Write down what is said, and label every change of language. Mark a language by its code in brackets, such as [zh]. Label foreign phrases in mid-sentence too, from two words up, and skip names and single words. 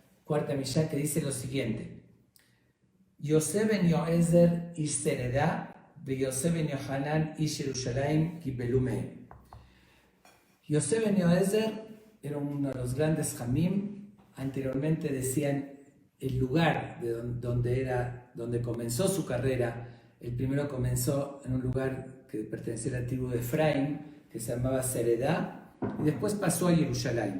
[es] cuarta Mishnah, que dice lo siguiente: [he] יוסף בן יועזר איש צרדה ויוסף בן יוחנן איש ירושלים קיבלו מהם. [es] Yosef ben Yoezer era uno de los grandes Jamim. Anteriormente decían el lugar donde comenzó su carrera. El primero comenzó en un lugar que pertenecía a la tribu de Efraín, que se llamaba Seredá, y después pasó a Jerusalén.